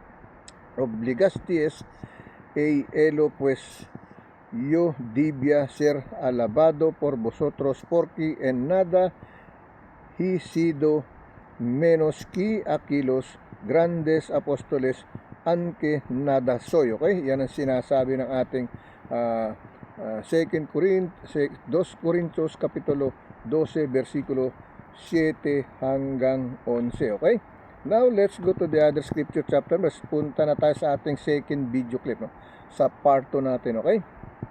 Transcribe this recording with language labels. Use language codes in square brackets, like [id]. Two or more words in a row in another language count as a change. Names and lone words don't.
[es] Obligasteis, elo, pues yo debía ser alabado por vosotros, porque en nada he sido menos que aquellos grandes apóstoles, aunque nada soy. [tl] Okay? Yan ang sinasabi ng ating 2 Corintios kapitulo 12, versikulo 7 hanggang 11. Okay? [en] Now, let's go to the other scripture chapter. [tl] Mas punta na tayo sa ating [en] second video clip, [tl] no? Sa part 2 natin, okay?